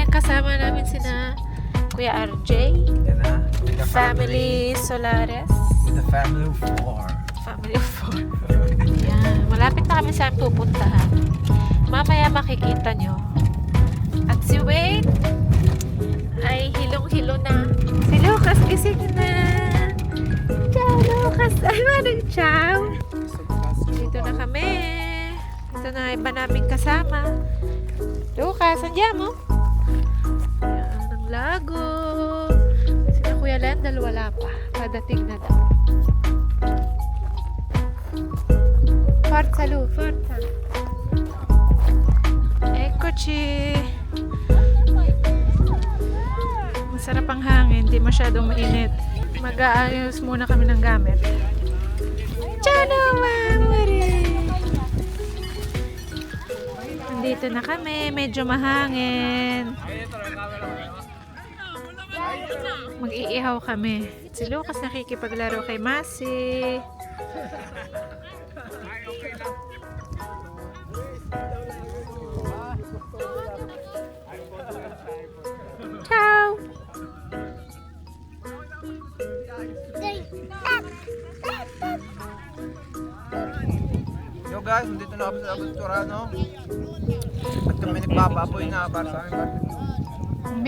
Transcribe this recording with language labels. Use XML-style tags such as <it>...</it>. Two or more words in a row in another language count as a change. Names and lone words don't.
<tl>Kasama namin sina Kuya RJ. Yan na.</tl> <en>With the Family Solares. With the family of 4. Family of 4.</en> <tl>Ayan. Malapit na kami saan pupuntahan. Mamaya makikita nyo. At si Wayne ay hilong-hilo na. Si Lucas gising na. Ciao Lucas. Ay manang ciao. Dito na kami. Ito na iba naming kasama. Lucas, andiyan mo? Ayan ang lago. Sina Kuya Lendal wala pa. Padating na daw.</tl> <it>Forza Lu, forza. Eccoci.</it> <tl>Masarap ang hangin, hindi masyadong mainit. Mag-aayos muna kami ng gamit.</tl> <it>Ciao, amore.</it> <tl>Nandito na kami, medyo mahangin. Mag-iihaw kami. Si Lucas nakikipaglaro kay Masi. Ciao!</tl> <en>Yo guys,</en> <tl>dito na kami sa Lago del Torano. At kami nagpapapoy na para sa aming barbecue.</tl>